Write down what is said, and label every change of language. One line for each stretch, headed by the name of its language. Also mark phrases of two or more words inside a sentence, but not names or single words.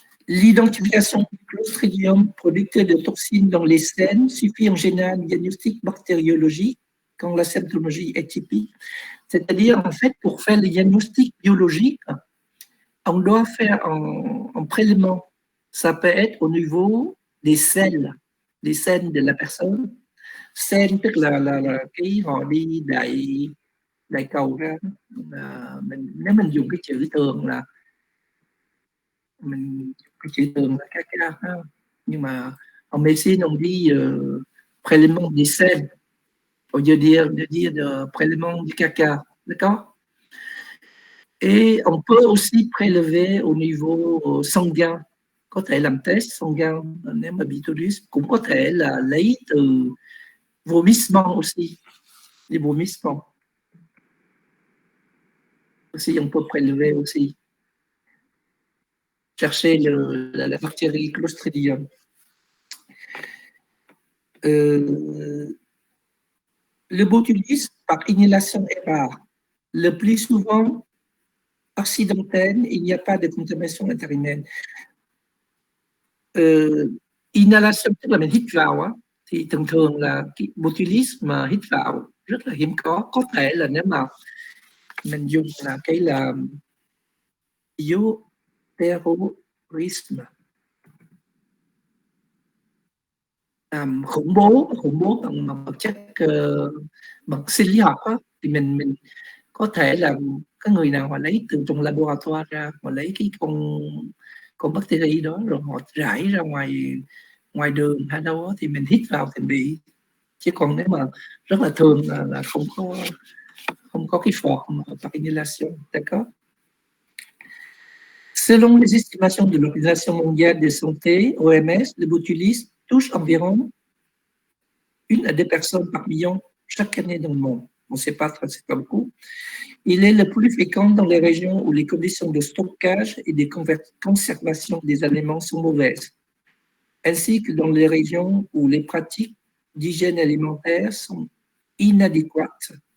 French: L'identification du Clostridium, producteur de toxines dans les selles, suffit en général à un diagnostic bactériologique quand la symptomologie est typique. C'est-à-dire, en fait, pour faire le diagnostic biologique, on doit faire un prélèvement. Ça peut être au niveau des selles de la personne.
Vietnamese: Cell tức là cái họ đi đại cầu ra. Nếu mình dùng cái chữ thường là mình cái chữ thường là các cái nhưng mà
French: en médecine on dit prélèvement des selles au lieu de dire prélèvement du caca, d'accord? Et on peut aussi prélever au niveau sanguin,
Vietnamese: có thể làm
French: test sanguin
Vietnamese: nếu mà bị botulisme, cũng có thể là lấy từ
French: vomissement aussi, les vomissements. Aussi, on peut prélever aussi. Chercher la bactérie Clostridium. Le botulisme par inhalation est rare. Le plus souvent accidentelle, il n'y a pas de contamination interinale.
Vietnamese: Inhalation tức là mình hít vào á, thì thường là cái botulism mà hít vào rất là hiếm có thể là nếu mà mình dùng là cái là bioterrorisme, khủng bố bằng vật chất bằng sinh lý học á, thì mình có thể là cái người nào họ lấy từ trong laboratoire ra, họ lấy cái con bacteria đó rồi họ rải ra ngoài đường hay đâu đó, thì mình hít vào thì bị, chứ còn nếu mà rất là thường là không có cái
French: forme par inhalation, d'accord? Selon les estimations de l'Organisation mondiale de santé, OMS, le botulisme touche environ 1 à 2 personnes par million chaque année dans le monde. On ne sait pas, c'est pas beaucoup. Il est le plus fréquent dans les régions où les conditions de stockage et de conservation des aliments sont mauvaises, ainsi que dans les régions où les pratiques d'hygiène alimentaire sont inadéquates.